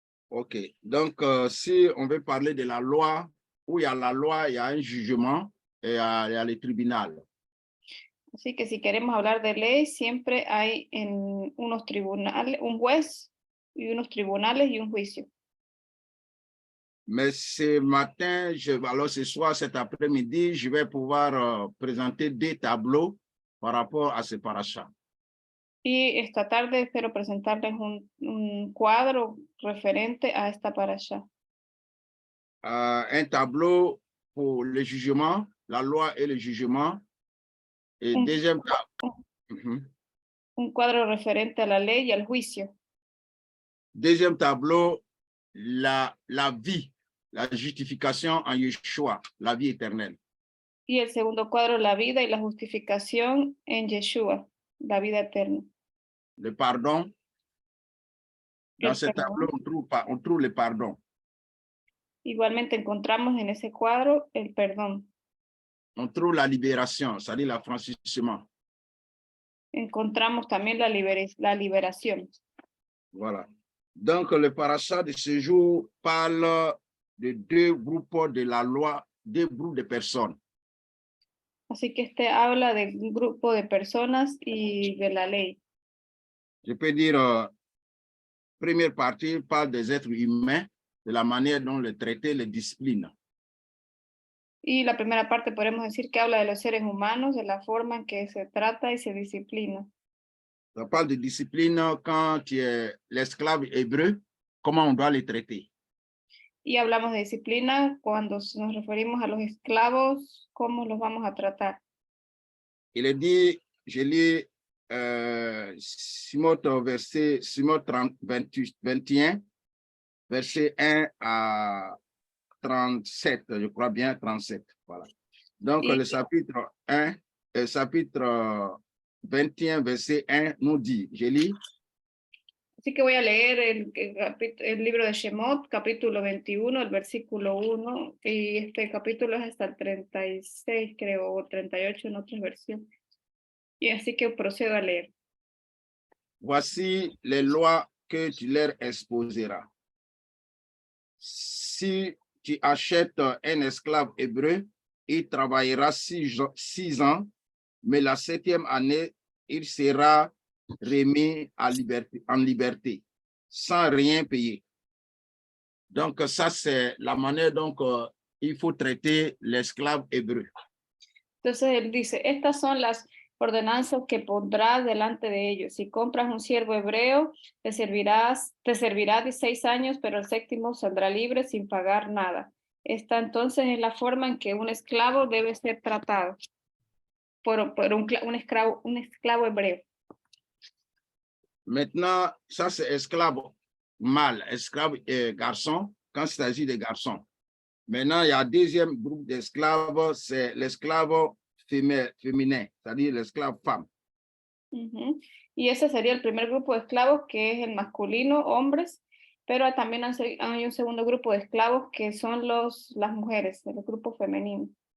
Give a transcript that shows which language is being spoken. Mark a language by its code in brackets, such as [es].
[fr] Ok, donc si on veut parler de la loi, où il y a la loi, il y a un jugement et il y a le tribunal. [es] Así que si queremos hablar de ley, siempre hay en unos tribunales, un juez y unos tribunales y un juicio. [fr] Mais ce matin, alors ce soir, cet après-midi, je vais pouvoir présenter 2 tableaux par rapport à ce parasha. [es] Y esta tarde espero presentarles un cuadro referente a esta parasha. [fr] Un tableau pour le jugement, la loi et le jugement. Et deuxième tableau. [es] Un cuadro referente a la ley y al juicio. [fr] Deuxième tableau, la vie la justification en Yeshua, la vie éternelle. [es] Y el segundo cuadro, la vida y la justificación en Yeshua, la vida eterna. [fr] Le pardon. Dans [es] El [fr] ce [es] perdón. [fr] tableau, on trouve le pardon. [es] Igualmente encontramos en ese cuadro el perdón. [fr] On trouve la libération, c'est-à-dire l'affranchissement. [es] Encontramos también la liberación. [fr] Voilà. Donc, le parachat de ce jour parle de deux groupes de la loi, deux groupes de personnes. [es] Así que este habla de un grupo de personas y de la ley. [fr] Je peux dire, première partie parle des êtres humains, de la manière dont les traiter, les disciplines. [es] Y la primera parte podemos decir que habla de los seres humanos, de la forma en que se trata y se disciplina. [fr] Ça parle de discipline quand tu es l'esclave hébreu, comment on doit les traiter. [es] Y hablamos de disciplina cuando nos referimos a los esclavos, cómo los vamos a tratar. [fr] Il est dit, je lis Simon 21, verset 1 à 37, je crois bien 37. Voilà. Donc, [es] Y- [fr] le chapitre 1, chapitre 21, verset 1 nous dit, je lis, [es] Así que voy a leer el libro de Shemot, capítulo 21, el versículo 1, y este capítulo es hasta el 36, creo, o 38 en otras versiones. Y así que procedo a leer. [fr] voici les lois que tu leur exposeras. Si tu achètes un esclave hébreu, il travaillera 6 ans, mais la 7e année, il sera remis en liberté, sans rien payer. Donc, ça, c'est la manière dont il faut traiter l'esclave hébreu. [es] Entonces él dice, estas son las ordenanzas que pondrás delante de ellos. Si compras un siervo hebreo, te servirá 16 años, pero el 7º saldrá libre sin pagar nada. Esta entonces es la forma en que un esclavo debe ser tratado por un esclavo hebreo. [fr] Maintenant, ça, c'est esclave mâle, esclave garçon, quand il s'agit de garçons. Maintenant, il y a un deuxième groupe d'esclaves, c'est l'esclave féminin, c'est-à-dire l'esclave femme. Uh-huh. [es] Y ese sería el primer grupo de esclavos, que es el masculino, hombres, pero también hay un segundo grupo de esclavos que son las mujeres, el grupo femenino.